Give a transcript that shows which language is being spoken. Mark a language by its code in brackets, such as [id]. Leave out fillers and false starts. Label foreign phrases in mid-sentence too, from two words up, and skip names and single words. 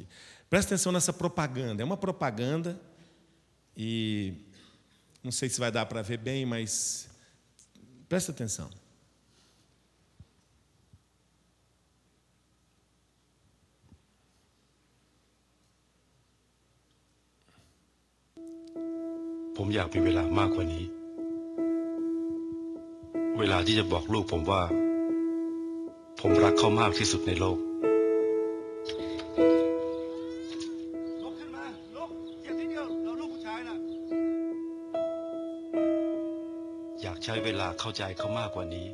[pt] Presta atenção nessa propaganda. É uma propaganda e não sei se vai dar para ver bem, mas presta atenção. [th] Eu อยากมีเวลามากกว่านี้ เวลาที่จะบอกลูกผมว่าผมรักเขามากที่สุดในโลกลุกขึ้นมาลุกอย่าทีเดียวอยากใช้เวลาเข้าใจเขามากกว่านี้